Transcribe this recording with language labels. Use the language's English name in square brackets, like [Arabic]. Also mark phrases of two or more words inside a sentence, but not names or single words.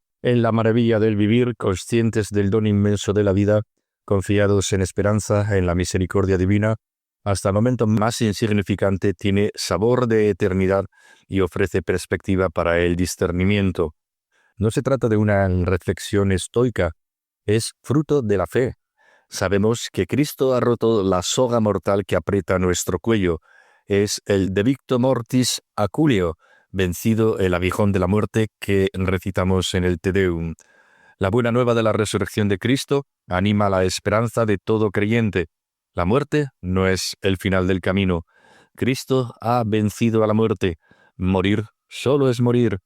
[Spanish] En la maravilla del vivir, conscientes del don inmenso de la vida, confiados en esperanza, en la misericordia divina, hasta el momento más insignificante tiene sabor de eternidad y ofrece perspectiva para el discernimiento. No se trata de una reflexión estoica, es fruto de la fe. Sabemos que Cristo ha roto la soga mortal que aprieta nuestro cuello. Es el [Latin] de victo mortis aculeo, [Spanish] vencido el aguijón de la muerte que recitamos en el Te Deum. La buena nueva de la resurrección de Cristo anima la esperanza de todo creyente. La muerte no es el final del camino. Cristo ha vencido a la muerte. Morir solo es morir.